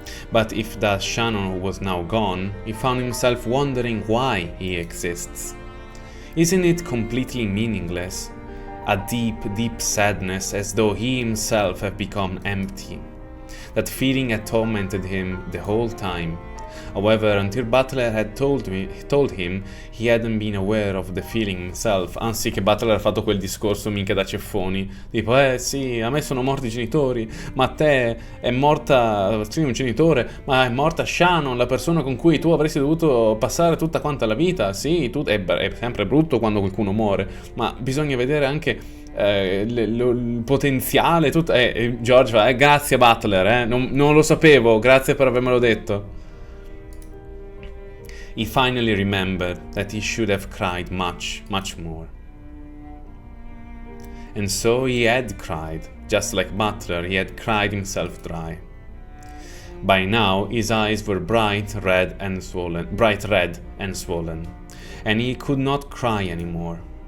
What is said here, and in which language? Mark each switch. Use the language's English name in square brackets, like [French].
[English] But if that Shannon was now gone, he found himself wondering why he exists. Isn't it completely meaningless? A deep, deep sadness, as though he himself had become empty. That feeling had tormented him the whole time. However, until Butler had told him he hadn't been aware of the feeling himself, [Italian] anzi che Butler ha fatto quel discorso minchia da ceffoni, tipo sì, a me sono morti i genitori, ma a te è morta, sì, un genitore, ma è morta Shannon, la persona con cui tu avresti dovuto passare tutta quanta la vita, sì, è sempre brutto quando qualcuno muore, ma bisogna vedere anche il potenziale, tutto. George fa, grazie Butler, non lo sapevo, grazie per avermelo detto. [English] He finally remembered that he should have cried much, much more. And so he had cried, just like Butler, he had cried himself dry. By now, his eyes were bright red and swollen, and he could not cry anymore.